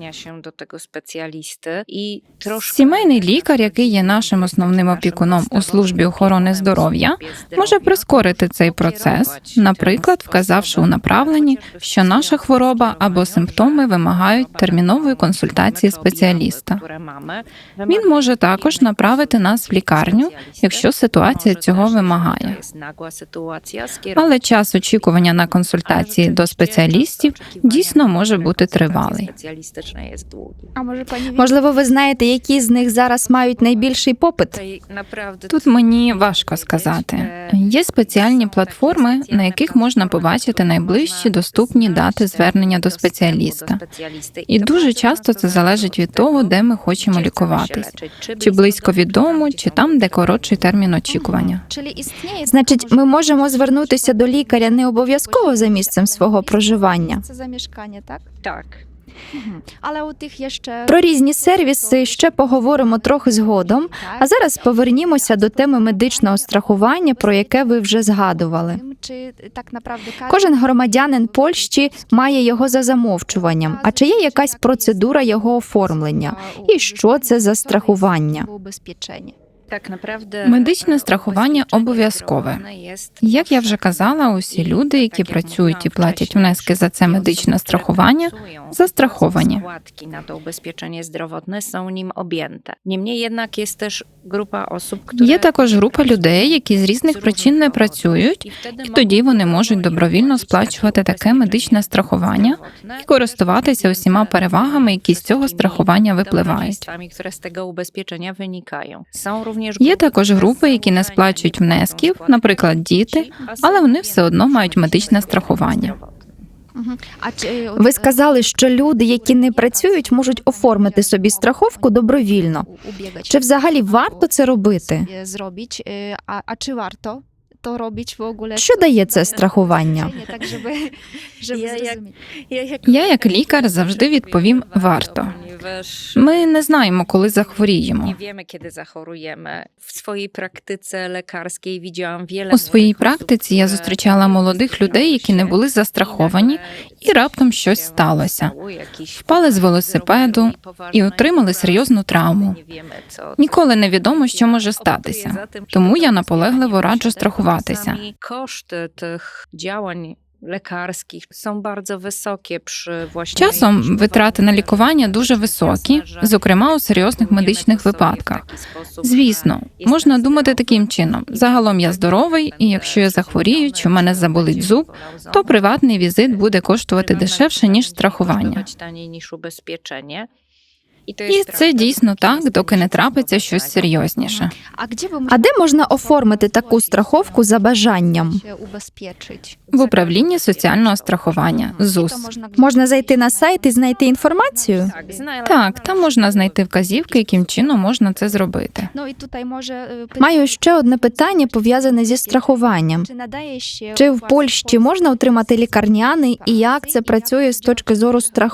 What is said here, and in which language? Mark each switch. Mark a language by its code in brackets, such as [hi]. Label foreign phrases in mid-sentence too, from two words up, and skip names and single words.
[uk] Сімейний лікар, який є нашим основним опікуном у службі охорони здоров'я, може прискорити цей процес, наприклад, вказавши у направленні, що наша хвороба або симптоми вимагають термінової консультації спеціаліста. Він може також направити нас в лікарню, якщо ситуація цього вимагає. Але час очікування на консультації до спеціалістів дійсно може бути тривалий. [pl] A może pani [uk] Можливо, ви знаєте, які з них зараз мають найбільший попит? Тут мені важко сказати. Є спеціальні платформи, на яких можна побачити найближчі доступні дати звернення до спеціаліста. І дуже часто це залежить від того, де ми хочемо лікуватись. Чи близько від дому, чи там, де коротший термін очікування. [pl] Czyli istnieje [uk] Значить, ми можемо звернутися до лікаря не обов'язково за місцем свого проживання. [pl] miejsce zamieszkania, tak? Tak. Ale u tych jeszcze [uk] Про різні сервіси ще поговоримо трохи згодом, а зараз повернімося до теми медичного страхування, про яке ви вже згадували. [pl] tym, czy tak naprawdę każdy [uk] Кожен громадянин Польщі має його за замовчуванням. А чи є якась процедура його оформлення? І що це за страхування? [pl] ubezpieczenie. Так, naprawdę [uk] Медичне страхування обов'язкове. Як я вже казала, усі люди, які працюють і платять внески за це медичне страхування, застраховані. [pl] Składki na to ubezpieczenie zdrowotne są nim objęte. Niemniej jednak jest też grupa osób, które [uk] Є також група людей, які з різних причин не працюють, і тоді вони можуть добровільно сплачувати таке медичне страхування і користуватися усіма перевагами, які з цього страхування випливають. [pl] które z tego ubezpieczenia wynikają. Są również [uk] Є також групи, які не сплачують внесків, наприклад, діти, але вони все одно мають медичне страхування. [pl] A czy [uk] Ви сказали, що люди, які не працюють, можуть оформити собі страховку добровільно. [pl] ubiegać [uk] Чи взагалі варто це робити? [pl] je zrobić, a czy warto to robić w ogóle? [uk] Що дає це страхування? [pl] Tak, żeby Ja jak- zrozumieć. [uk] Я, як лікар, завжди відповім «варто». [pl] ponieważ [uk] Ми не знаємо, коли захворіємо. [pl] nie wiemy, kiedy zachorujemy. W swojej praktyce lekarskiej widziałam wiele [uk] У своїй [pl] młodych [uk] практиці [pl] osób, [uk] я [pl] które [uk] зустрічала молодих людей, які не були застраховані, і раптом щось сталося. Впали з велосипеду і отримали серйозну травму. Ніколи не відомо, що може статися. Тому я наполегливо раджу страхуватися. [pl] Koszty tych działań lekarskich są bardzo wysokie przy właśnie [uk] Часом витрати на лікування дуже високі, зокрема у серйозних медичних випадках. Звісно, можна думати таким чином: загалом я здоровий, і якщо я захворію, чи в мене заболить зуб, то приватний візит буде коштувати дешевше, ніж страхування. І це дійсно так, доки не трапиться щось серйозніше. [pl] A gdzie by [uk] А де можна оформити таку страховку за бажанням? [pl] się ubezpieczyć? [uk] В управлінні соціального страхування [pl] To [uk] ЗУС. [pl] można [uk] Можна зайти на сайт і знайти інформацію? Так, там можна знайти вказівки, яким чином можна це зробити. [pl] No i tutaj może [uk] Маю ще одне питання, пов'язане зі страхуванням. [pl] czy nadaje się [uk] Чи в Польщі можна отримати лікарняний і як це працює з точки зору